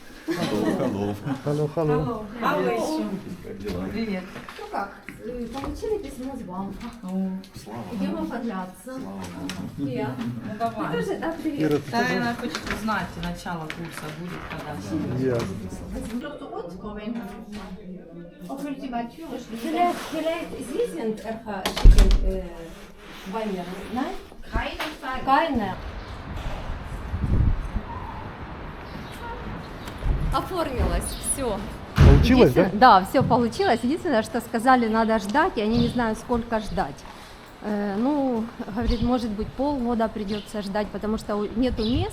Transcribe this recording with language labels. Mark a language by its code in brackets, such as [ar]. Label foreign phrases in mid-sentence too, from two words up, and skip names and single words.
[ru] Алло. Привет. Ну как, получили письмо с БАМФа. Идем оформляться. Приятно. Давай. Тоже, да, привет. Ира, ты тоже? Она хочет узнать, начало курса будет когда. Я. [de] Vielleicht Sie sind Валера, знаешь? [ru] Кайне. Оформилось, все. Получилось, да? Да, все получилось. Единственное, что сказали, надо ждать, и они не знают, сколько ждать. Ну, говорит, может быть, полгода придется ждать, потому что нету мест.